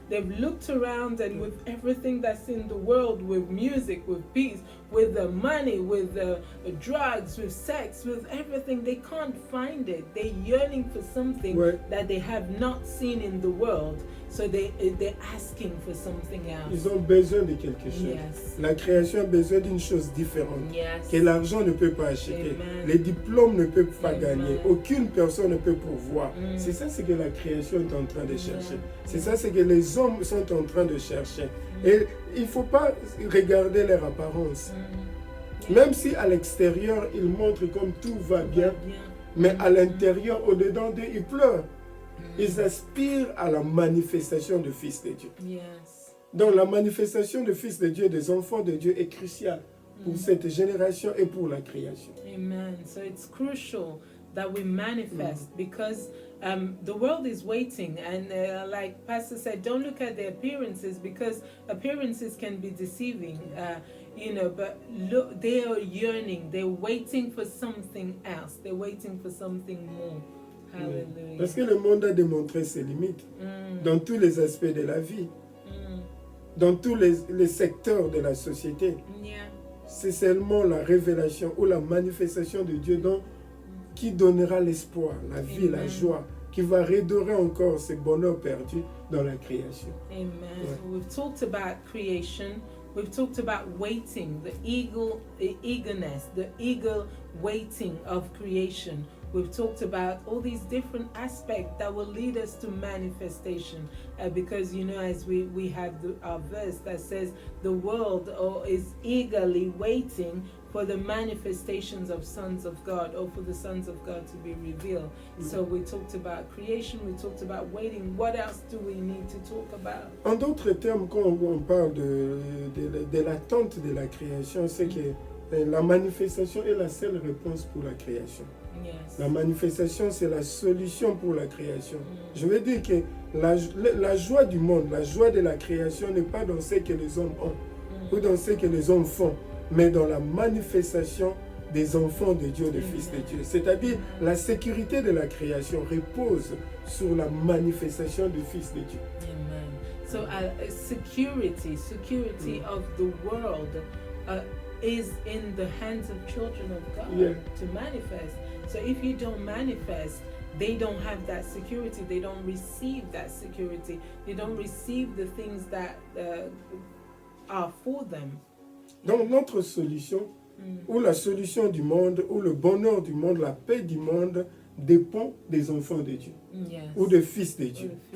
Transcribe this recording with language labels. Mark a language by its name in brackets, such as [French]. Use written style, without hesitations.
[English] They've looked around, and with everything that's in the world, with music, with peace, with the money, with the drugs, with sex, with everything, they can't find it. They're yearning for something that they have not seen in the world. So they're asking for something else. [French] Ils ont besoin de quelque chose. [English] Yes. [French] La création a besoin d'une chose différente. [English] Yes. [French] Que l'argent ne peut pas acheter. Amen. Les diplômes ne peuvent pas Amen. gagner. Aucune personne ne peut pourvoir. C'est ça ce que la création est en train de chercher. C'est ça ce que les hommes sont en train de chercher. Et il ne faut pas regarder leur apparence. Même si à l'extérieur, ils montrent comme tout va bien. Mais à l'intérieur, au-dedans d'eux, ils pleurent. Ils aspirent à la manifestation du Fils de Dieu. [English] Yes. [French] Donc la manifestation du Fils de Dieu, des enfants de Dieu, est cruciale pour cette génération et pour la création. [English] Amen. So it's crucial that we manifest because the world is waiting, and like Pastor said, don't look at the appearances, because appearances can be deceiving. But look, they are yearning, they're waiting for something else, they're waiting for something more. Hallelujah. [French] Parce que le monde a démontré ses limites dans tous les aspects de la vie, dans tous les secteurs de la société. [English] Yeah. [French] C'est seulement la révélation ou la manifestation de Dieu qui donnera l'espoir, la vie, la joie, qui va redorer encore ce bonheur perdu dans la création. Amen. Ouais. [English] We've talked about creation. We've talked about waiting, the eagerness, the eager waiting of creation. We've talked about all these different aspects that will lead us to manifestation. Because, as we have our verse that says the world is eagerly waiting for the manifestations of sons of God, or for the sons of God to be revealed. So we talked about creation, we talked about waiting. What else do we need to talk about? [French] En d'autres termes, quand on parle de l'attente de la création, c'est que la manifestation est la seule réponse pour la création. [English] Yes. [French] La manifestation, c'est la solution pour la création. Je veux dire que la joie du monde, la joie de la création n'est pas dans ce que les hommes ont ou dans ce que les hommes font, mais dans la manifestation des enfants de Dieu, des fils de Dieu. C'est-à-dire, la sécurité de la création repose sur la manifestation du Fils de Dieu. Amen. [English] So security of the world is in the hands of children of God to manifest. So if you don't manifest, they don't have that security. They don't receive that security. They don't receive the things that are for them. [French] Donc notre solution, ou la solution du monde, ou le bonheur du monde, la paix du monde, dépend des enfants de Dieu, ou des fils de Dieu.